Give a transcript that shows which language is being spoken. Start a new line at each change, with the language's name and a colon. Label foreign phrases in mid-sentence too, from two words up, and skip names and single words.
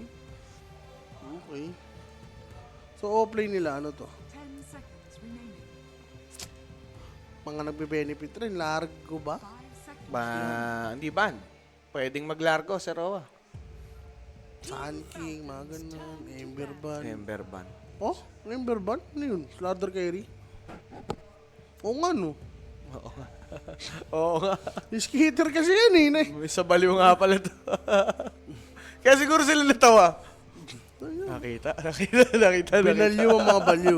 Filipino: Okay. So, offlane nila, ano to?
English: 10 seconds remaining.
Filipino: Mga nagbe-benefit rin. Largo ba?
English: 5 seconds.
Filipino: Hindi ban. Pwedeng maglargo, Sir Owa. Sun King, mga ganun. Ember Ban. Ember ban. Oh, Ember Ban? Ano yun? Slardar carry? Oo nga, no? Oo nga. Oo nga. Skater kasi yan eh. May sa baliw nga pala to. Kaya siguro sila natawa. Nakita. Binalyo ang mga balyo.